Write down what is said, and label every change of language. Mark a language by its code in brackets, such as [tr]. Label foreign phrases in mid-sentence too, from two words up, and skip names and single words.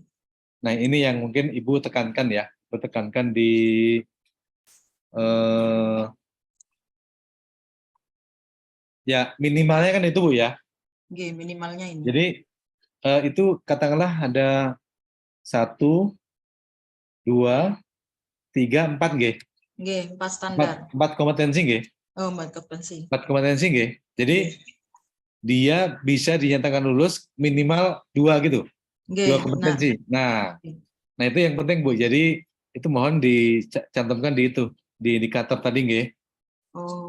[id] Nah, ini yang mungkin Ibu tekankan ya. Ibu tekankan di ya minimalnya kan itu Bu ya. Nggih, minimalnya ini. Jadi itu katakanlah ada 1, 2, 3, 4 nggih. Nggih, 4 standar. 4 kompetensi nggih. Oh, 4 kompetensi. 4 kompetensi nggih. Jadi dia bisa dinyatakan lulus minimal 2 gitu. Nggih. 2 kompetensi. Nah, itu yang penting Bu. Jadi itu mohon dicantumkan di itu, di indikator tadi nggih. Oh.